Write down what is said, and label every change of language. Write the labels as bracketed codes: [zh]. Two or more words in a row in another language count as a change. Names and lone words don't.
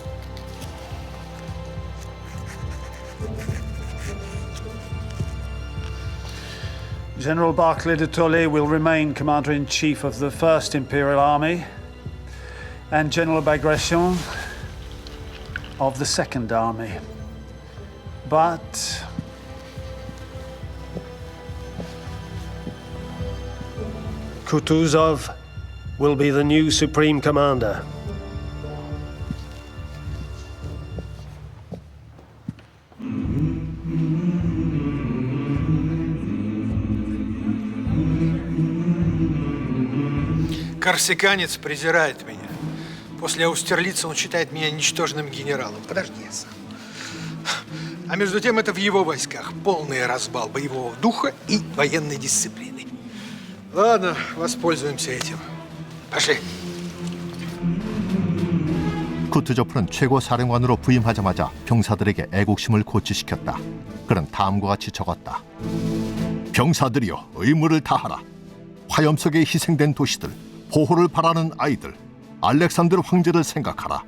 [en] General Barclay de Tolly will remain Commander-in-Chief of the First Imperial Army, and General Bagration of the Second Army. But Kutuzov will be the new Supreme Commander. [ru] Корсиканец презирает меня. После Аустерлица он считает меня ничтожным генералом. Подожди, я сам. А между тем это в его войсках полный разбал боевого духа и военной дисциплины. Ладно, воспользуемся этим. Пошли. [ko] 쿠투조프는 최고 사령관으로 부임하자마자 병사들에게 애국심을 고취시켰다. 그는 다음과 같이 적었다. 병사들이여, 의무를 다하라. 화염 속에 희생된 도시들, 보호를 바라는 아이들, 알렉산드르 황제를 생각하라.